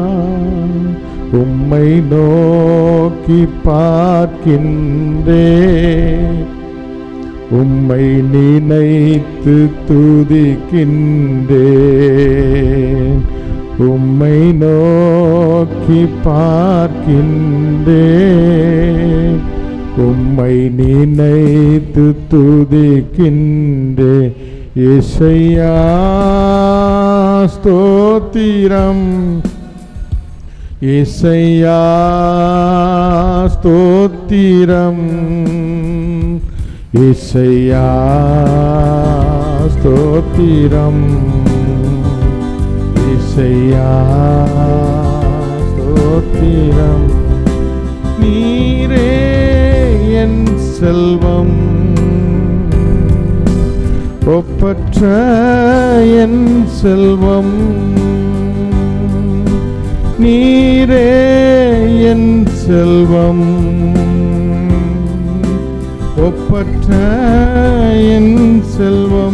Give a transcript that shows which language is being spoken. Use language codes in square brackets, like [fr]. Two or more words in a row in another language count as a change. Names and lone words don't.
[ta] உம்மை நோக்கி பார்க்கின்றேன், உம்மை நினைத்து துதிக்கின்றேன், உம்மை நோக்கி பார்க்கின்றேன், உம்மை நினைத்து துதிக்கின்றேன். இயேசையா ஸ்தோத்திரம், [te] యేసయ్యా స్తోత్రం, యేసయ్యా స్తోత్రం, యేసయ్యా స్తోత్రం. [ta] நீரே என் செல்வம், ஒப்பற்ற என் செல்வம், நீரே என் செல்வம், ஒப்பற்ற என் செல்வம்.